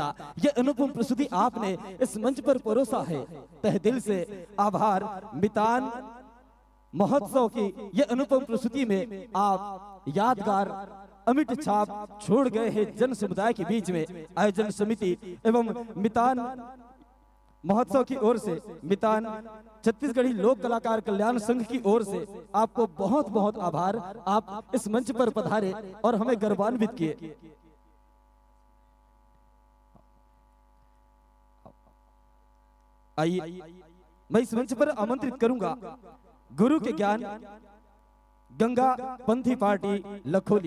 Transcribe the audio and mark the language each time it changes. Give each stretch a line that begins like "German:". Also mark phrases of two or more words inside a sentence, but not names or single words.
Hindi: यह अनुपम प्रस्तुति आपने इस मंच पर परोसा है, तहे दिल से आभार। मितान महोत्सव की यह अनुपम प्रस्तुति में आप यादगार अमिट छाप छोड़ गए हैं जन समुदाय के बीच में। आयोजन समिति एवं मितान महोत्सव की ओर से, मितान छत्तीसगढ़ी लोक कलाकार कल्याण संघ की ओर से आपको बहुत बहुत आभार। आप इस मंच पर पधारे और हमें गौरवान्वित किए। आइए मैं इस मंच पर आमंत्रित करूंगा गुरु के ज्ञान गंगा पंथी पार्टी लखोली।